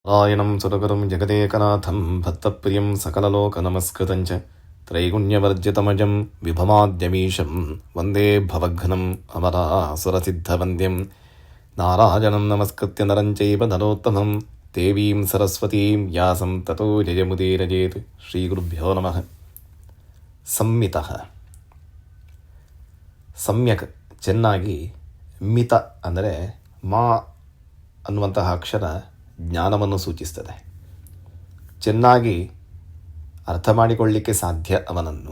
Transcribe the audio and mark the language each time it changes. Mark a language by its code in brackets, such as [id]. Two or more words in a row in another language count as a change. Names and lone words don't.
[sa] ನಾರಾಯಣಂ ಸುರಗುರುಂ ಜಗದೇಕನಾಥಂ ಭಕ್ತಪ್ರಿಯಂ ಸಕಲಲೋಕನಮಸ್ಕೃತಂ ಚ ತ್ರೈಗುಣ್ಯವರ್ಜಿತಮಜಂ ವಿಭವಾದ್ಯಮೀಶಂ ವಂದೇ ಭವಘ್ನಂ ಅಮರಾಸುರಸಿದ್ಧವಂದ್ಯಂ ನಾರಾಯಣಂ ನಮಸ್ಕೃತ್ಯ ನರಂ ಚೈವ ನರೋತ್ತಮಂ ದೇವೀಂ ಸರಸ್ವತೀಂ ವ್ಯಾಸಂ ತತೋ ಜಯಮುದೀರಯೇತ್. ಶ್ರೀಗುರುಭ್ಯೋ ನಮಃ. [kn] ಸಂಮಿತಃ, ಸಮ್ಯಕ್ ಚೆನ್ನಾಗಿ, ಮಿತ ಅಂದರೆ ಮಾ ಅನ್ನುವಂತಹ ಅಕ್ಷರ ಜ್ಞಾನವನ್ನು ಸೂಚಿಸ್ತದೆ. ಚೆನ್ನಾಗಿ ಅರ್ಥ ಮಾಡಿಕೊಳ್ಳಲಿಕ್ಕೆ ಸಾಧ್ಯ ಅವನನ್ನು.